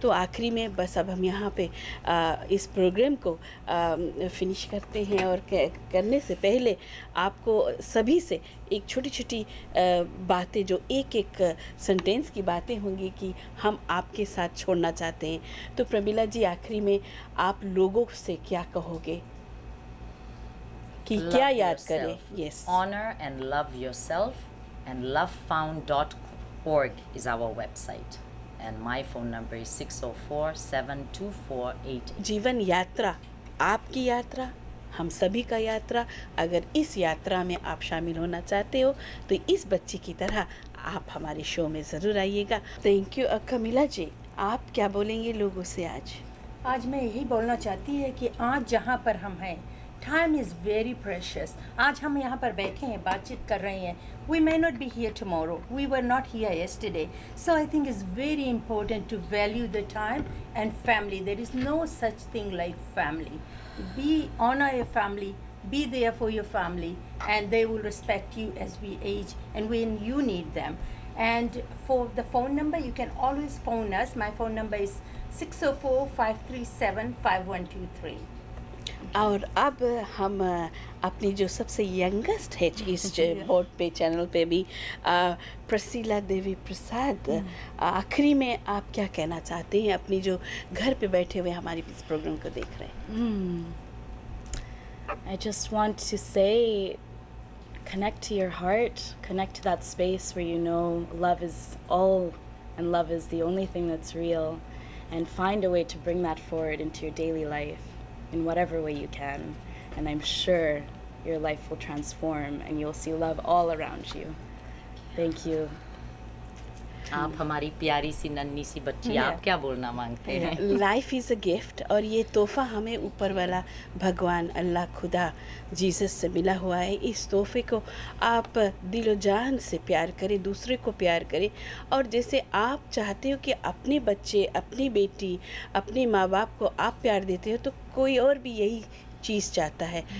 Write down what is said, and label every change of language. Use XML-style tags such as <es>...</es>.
<hi>तो आखिरी में बस अब हम यहाँ पे इस प्रोग्राम को फिनिश करते हैं, और करने से पहले आपको सभी से एक छोटी छोटी बातें, जो एक एक सेंटेंस की बातें होंगी कि हम आपके साथ छोड़ना चाहते हैं। तो प्रमिला जी, आखिरी में आप लोगों से क्या कहोगे कि क्या याद करें?</hi> <en>Yes, Honor and love yourself, and lovefound.org is our website, and my phone number is 604-724-8.</en> <hi>जीवन यात्रा, आपकी यात्रा, हम सभी का यात्रा। अगर इस यात्रा में आप शामिल होना चाहते हो तो इस बच्ची की तरह आप हमारे शो में ज़रूर आइएगा। Thank you. कमिला जी, आप क्या बोलेंगे लोगों से आज? आज मैं यही बोलना चाहती है कि आज जहाँ पर हम हैं,</hi> <en>Time is very precious.</en> <hi>आज हम यहाँ पर बैठे हैं, बातचीत कर रहे हैं।</hi> <en>We may not be here tomorrow, we were not here yesterday, so I think it's very important to value the time and family. There is no such thing like family. Honor your family, be there for your family, and they will respect you as we age and when you need them. And for the phone number, you can always phone us. My phone number is 604-537-5123.</en> <hi>और अब हम अपनी जो सबसे youngest है इस board पे, channel पे भी, प्रसीला देवी प्रसाद, आखिरी में आप क्या कहना चाहते हैं अपनी जो घर पे बैठे हुए हमारी इस प्रोग्राम को देख रहे हैं?</hi> <en>I just want to say, connect to your heart, connect to that space where you know love is all and love is the only thing that's real, and find a way to bring that forward into your daily life in whatever way you can, and I'm sure your life will transform and you'll see love all around you. Thank you.</en> <hi>आप हमारी प्यारी सी नन्ही सी बच्ची, आप क्या बोलना मांगते हैं?</hi> <en>life is a gift,</en> <hi>और ये तोहफ़ा हमें ऊपर वाला भगवान, अल्लाह, खुदा, जीसस से मिला हुआ है। इस तोहफ़े को आप दिलो जान से प्यार करें, दूसरे को प्यार करें, और जैसे आप चाहते हो कि अपने बच्चे, अपनी बेटी, अपने माँ बाप को आप प्यार देते हो, तो कोई और भी यही चीज़ चाहता है।</hi>